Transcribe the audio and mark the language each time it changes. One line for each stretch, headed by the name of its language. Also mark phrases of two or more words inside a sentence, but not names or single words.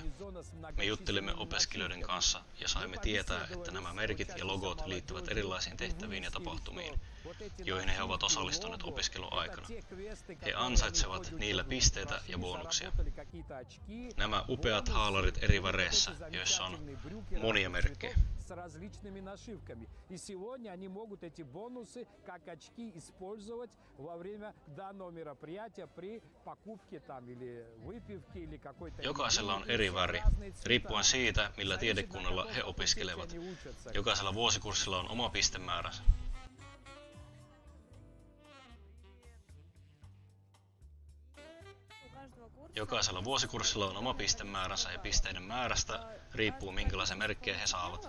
Finnish: Me juttelimme opiskelijoiden kanssa ja saimme tietää, että nämä merkit ja logot liittyvät erilaisiin tehtäviin ja tapahtumiin, joihin he ovat osallistuneet opiskeluaikana. He ansaitsevat niillä pisteitä ja bonuksia. Nämä upeat haalarit eri väreissä, joissa on monia merkkejä.
Russian: С различными нашивками. И сегодня они могут эти бонусы как очки использовать во время данного мероприятия при покупке там или выпивке или какой-то...
Finnish: Jokaisella on eri väri, riippuen siitä, millä tiedekunnalla he opiskelevat. Jokaisella vuosikurssilla on oma pistemääränsä. Jokaisella vuosikurssilla on oma pistemääränsä ja pisteiden määrästä riippuu minkälaisia merkkejä he saavat.